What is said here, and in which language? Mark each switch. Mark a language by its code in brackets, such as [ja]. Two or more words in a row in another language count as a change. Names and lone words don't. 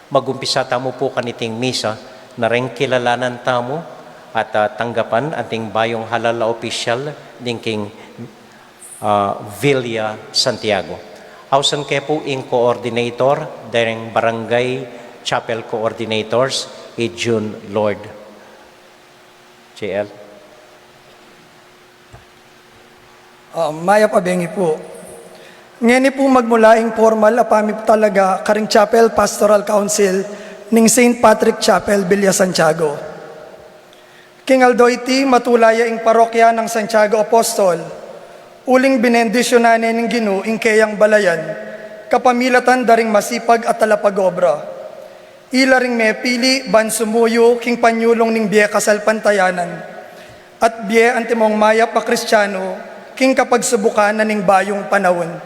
[pam] Magumpisa tamo po kaniting misa na rin kilalanan tamo at tanggapan ating bayong halal na opisyal dingking Villa Santiago. Hausan kayo po in coordinator, daring barangay chapel coordinators, June Lord. JL. Maya pabengi po. Ngeni po magmulaing formal apami talaga karing Chapel Pastoral Council ning St. Patrick Chapel, Villa Santiago. King Aldoiti matulaya ing parokya ng Santiago Apostol, uling binendisyonan ning Ginoo ing kayang balayan, kapamilatan daring masipag at talapagobra. Ila ring mepili ban sumuyo king panyulong ning biye kasalpantayanan, at biye antimong maya pa Kristiyano king kapagsubukan na ning bayong panahon.